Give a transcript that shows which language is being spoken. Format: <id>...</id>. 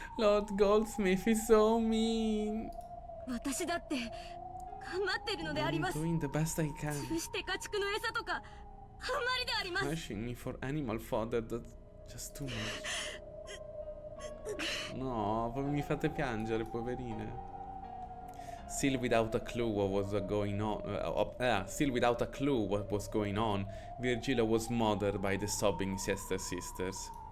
<en>Lord Goldsmith is so mean.</en> <ja>私だって頑張ってるのであり</ja> <en>I'm</en> <ja>ます</ja> <en>doing the best I can.</en> <ja>潰して家畜の餌とかあんまりであります</ja> <en>Pushing me for animal fodder, that's just too much.</en> <it>No, poi mi fate piangere, poverine.</it> <en>Still without a clue what was going on, Virgilia was smothered by the sobbing Chester sisters.</en>